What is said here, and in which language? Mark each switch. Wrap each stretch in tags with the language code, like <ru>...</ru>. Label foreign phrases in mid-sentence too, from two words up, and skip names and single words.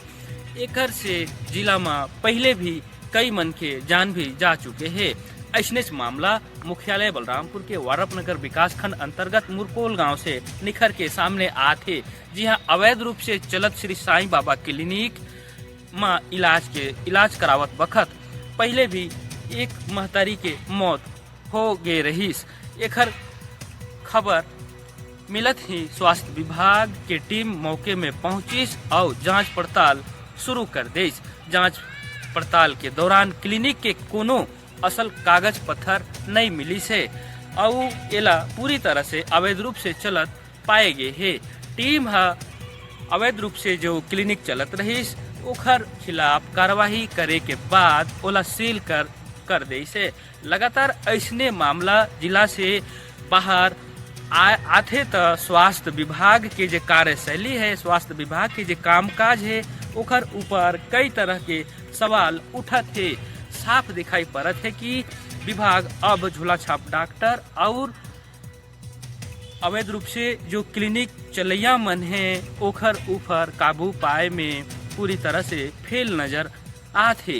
<hne>एकर से जिला में पहले भी कई मन के जान भी जा चुके हैं। ऐसने मामला मुख्यालय बलरामपुर के वारपनगर विकास खंड अंतर्गत मुरकोल गांव से निखर के सामने आते, जी हां अवैध रूप से चलत श्री साईं बाबा क्लिनिक में इलाज करावत वक्त पहले भी एक महतारी के मौत हो गए रहीस। एकर खबर मिलत ही स्वास्थ्य विभाग के टीम मौके में पहुंचिस और जांच पड़ताल शुरू कर देस। जांच पड़ताल के दौरान क्लिनिक के कोनो असल कागज पत्थर नहीं मिली से और एला पूरी तरह से अवैध रूप से चलत पाए गए है। टीम अवैध रूप से जो क्लिनिक चलत रहीस ओकर खिलाफ कार्रवाई करे के बाद ओला सील कर दे से। लगातार ऐसने मामला जिला से बाहर आते तो स्वास्थ्य विभाग के जो कार्यशैली है, स्वास्थ्य विभाग के जो कामकाज है ओकर ऊपर कई तरह के सवाल उठत है। साफ दिखाई पड़त है कि विभाग अब झोला छाप डॉक्टर और अवैध रूप से जो क्लिनिक चलैया मन है ओखर ऊपर काबू पाए में पूरी तरह से फेल नजर आते।</hne>